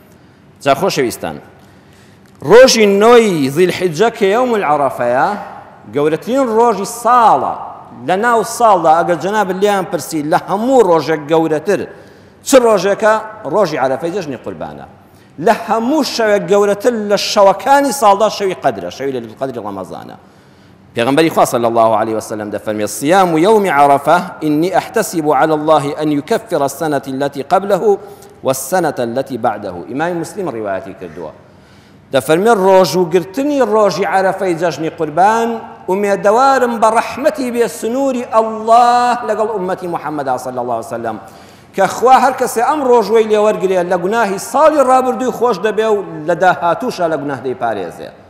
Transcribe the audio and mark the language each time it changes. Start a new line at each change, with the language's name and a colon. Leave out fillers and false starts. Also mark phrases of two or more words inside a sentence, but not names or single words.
Central Kurdish: جا خۆشەویستان ڕۆژی 9 ذیلحیجە کە
Arabic: یەوم العەرەفەیە
Central Kurdish: گەورەترین ڕۆژی ساڵە لە ناو ساڵدا ئەگەر جەنابت لیان پرسی لە هەموو ڕۆژێک گەورەتر چ ڕۆژێکە ڕۆژی عەرەفەی جەژنی قوربانە لە هەموو شەوێک گەورەتر لە شەوەکانی ساڵدا شەوی قەدرە شەوی
Arabic: لەیلەتول قەدری
Central Kurdish: ڕەمەزانە پێغەمبەری خوا
Arabic: صلی الله عليه وسلم
Central Kurdish: دەفەرمێ
Arabic: صيام يوم عرفة إني أحتسب على الله أن يكفر السنة التي قبله والسنة التي بعده
Central Kurdish: إمام مسلم رواياتي كردووە دەفەرمێ ڕۆژوگرتنی ڕۆژی عەرەفەی جەژنی قوربان ئومێدەوارم بە ڕەحمەتی بێ سنووری ئەڵڵاه لەگەڵ ئومەتی محەممەدا
Arabic: صلی الله عليه وسلم
Central Kurdish: کە خوا هەر کەسێ ئەم ڕۆژوەی لێوەرگرێت لە گوناهی ساڵی ڕابردووی خۆش دەبێ و لە داهاتووشە لە گوناه دەیپارێزێ